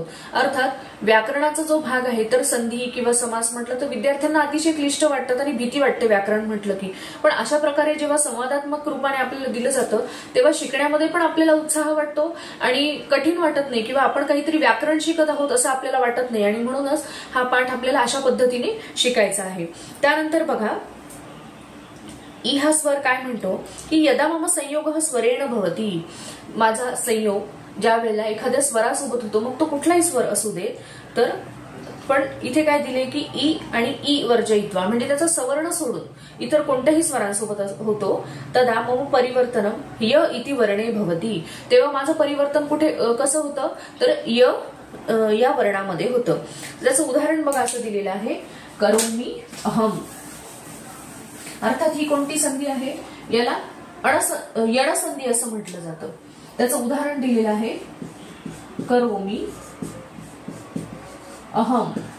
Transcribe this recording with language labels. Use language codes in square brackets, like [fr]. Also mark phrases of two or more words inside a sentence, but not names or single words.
[mr] अर्थात व्याकरणाचा जो भाग आहे, तर संधी किंवा समास म्हटलं तर विद्यार्थ्यांना अतिशय क्लिष्ट वाटतात आणि भीती वाटते व्याकरण म्हटलं की, पण अशा प्रकारे जेव्हा संवादात्मक रूपाने आपल्याला दिलं जातं तेव्हा शिकण्यामध्ये पण आपल्याला उत्साह वाटतो आणि कठीण वाटत नाही, किंवा आपण काहीतरी व्याकरण शिकत आहोत असं आपल्याला वाटत नाही, आणि म्हणूनच हा पाठ आपल्याला अशा पद्धतीने शिकायचा आहे. त्यानंतर बघा, ई हा स्वर काय म्हणतो की [sa] यदा मम संयोग स्वरेण भवती, [mr] माझा संयोग ज्या वेळेला एखाद्या स्वरासोबत होतो, मग तो कुठलाही स्वर असू दे, तर पण इथे काय दिले की ई आणि ई वर्जयित्वा, म्हणजे त्याचा सवर्ण सोडून इतर कोणत्याही स्वरांसोबत होतो, [sa] तदा मम परिवर्तनम य इति वर्णे भवती, [mr] तेव्हा माझं परिवर्तन कुठे कसं होतं, तर य या वर्णामध्ये होतं. त्याचं उदाहरण बघा असं दिलेलं आहे, [sa] करोमी अहम. [mr] अर्थात ही कोणती संधी आहे, याला यणसंधी असं म्हटलं जातं. त्याचं उदाहरण दिलेलं आहे, [sa] करोमी अहम.